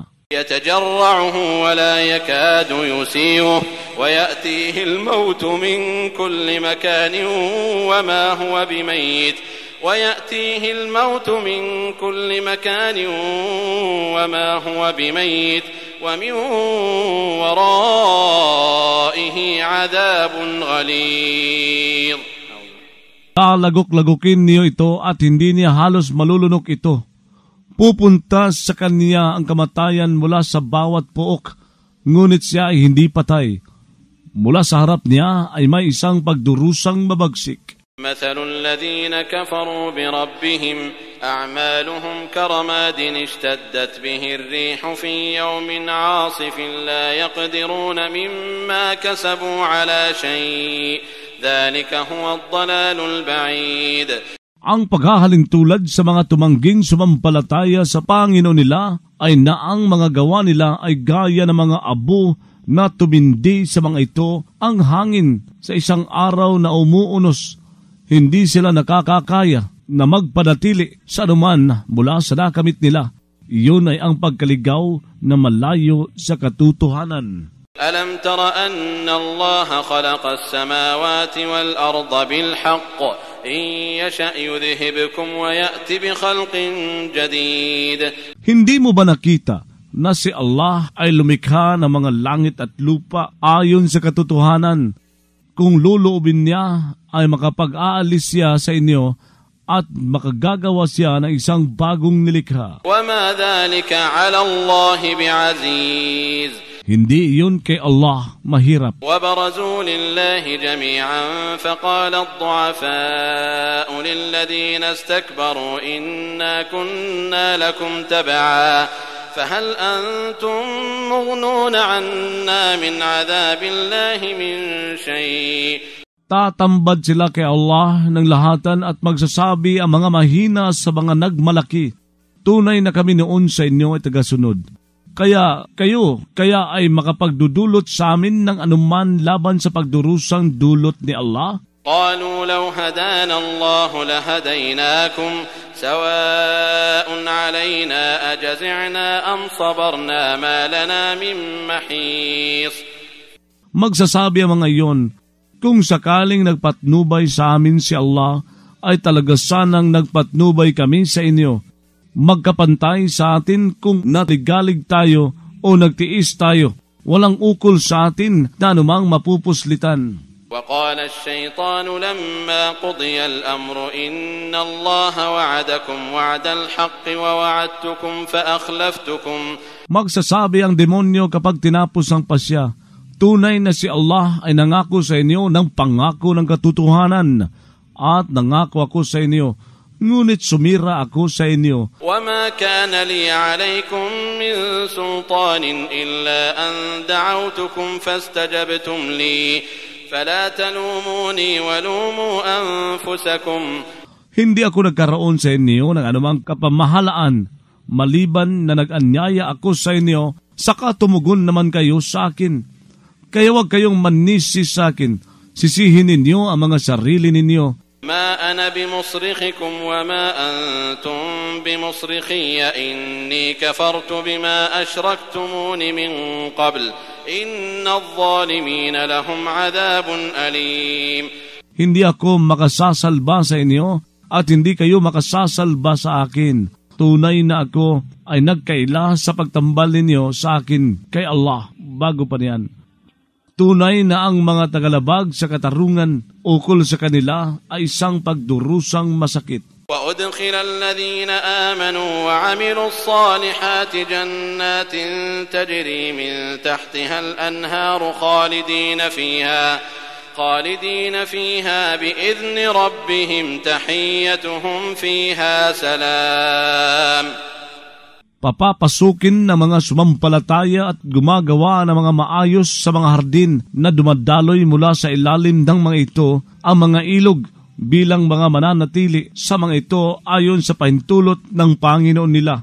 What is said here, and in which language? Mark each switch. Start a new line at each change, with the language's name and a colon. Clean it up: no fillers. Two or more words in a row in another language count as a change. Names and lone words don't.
Arabic: يتجرعه ولا يكاد يسيغه ويأتيه الموت من كل مكان وما هو بميت ومن ورائه عذاب غليظ.
Filipino: Lalagok-lagokin niyo ito at hindi niya halos malulunok ito. Pupunta sa kanya ang kamatayan mula sa bawat pook, ngunit siya ay hindi patay. Mula sa harap niya ay may isang pagdurusang mabagsik.
Arabic: مثل الذين كفروا بربهم أعمالهم كرماد اشتدت به الريح في يوم عاصف لا يقدرون مما كسبوا على شيء ذلك هو الضلال البعيد.
Filipino: Ang paghahalintulad sa mga tumangging sumampalataya sa Panginoon nila ay na ang mga gawa nila ay gaya ng mga abo na tumindi sa mga ito ang hangin sa isang araw na umuunos. Hindi sila nakakakaya na magpanatili sa anuman mula sa nakamit nila. Iyon ay ang pagkaligaw na malayo sa katotohanan.
Arabic: ألم تر أن الله خلق السماوات والأرض بالحق إن يشأ يذهبكم ويأتي بخلق جديد.
Filipino: Hindi mo ba nakita na si Allah ay lumikha ng mga langit at lupa ayon sa katotohanan? Kung luluubin niya ay makapag-aalis siya sa inyo at makagagawa siya ng isang bagong nilikha.
Arabic: وما ذلك على الله بعزيز.
Filipino: Hindi iyon kay Allah mahirap.
Arabic: وبرزوا لله جميعا فقال الضعفاء للذين استكبروا إنا كنا لكم تبعا فهل أنتم مغنون عنا من عذاب الله من شيء.
Filipino: Tatambad sila kay Allah ng lahatan at magsasabi ang mga mahina sa mga nagmalaki, tunay na kami noon sa inyo ay tagasunod. Kaya ay makapagdudulot sa amin ng anuman laban sa pagdurusang dulot ni Allah?
Arabic: قالوا لو هدانا الله لهديناكم سواء علينا أجزعنا أم صبرنا ما لنا من محيص.
Filipino: Magsasabi ang mga iyon, kung sakaling nagpatnubay sa amin si Allah, ay talaga sanang nagpatnubay kami sa inyo. Magkapantay sa atin kung natigalig tayo o nagtiis tayo. Walang ukol sa atin na anumang mapupuslitan.
Arabic: وقال الشيطان لما قضي الأمر إن الله وعدكم وعد الحق ووعدتكم فأخلفتكم.
Filipino: Magsasabi ang demonyo kapag tinapos ang pasya, tunay na si Allah ay nangako sa inyo ng pangako ng katotohanan at nangako ako sa inyo. Ngunit sumira ako sa inyo.
Arabic: وما كان لي عليكم من سلطان إلا أن دعوتكم فاستجبتم لي فلا تلوموني ولوموا أنفسكم.
Filipino: Hindi ako nagkaroon sa inyo ng anumang kapamahalaan maliban na nag-anyaya ako sa inyo, saka tumugon naman kayo sa akin. Kaya huwag kayong manisi sa akin. Sisihin ninyo ang mga sarili ninyo.
Arabic: ما أنا بمصرخكم وما أنتم بمصرخي إني كفرت بما أشركتمون من قبل إن الظالمين لهم عذاب أليم.
Filipino: Hindi ako makasasalba sa inyo at hindi kayo makasasalba sa akin. Tunay na ako ay nagkaila sa pagtambal ninyo sa akin kay Allah. Bago pa niyan, tunay na ang mga tagalabag sa katarungan ukol sa kanila ay isang pagdurusang masakit.
Arabic: وأدخل الذين آمنوا وعملوا الصالحات جنات تجري من تحتها الأنهار خالدين فيها بإذن ربهم تحيتهم فيها سلام.
Filipino: Papapasukin ng mga sumampalataya at gumagawa ng mga maayos sa mga hardin na dumadaloy mula sa ilalim ng mga ito ang mga ilog bilang mga mananatili sa mga ito ayon sa pahintulot ng Panginoon nila.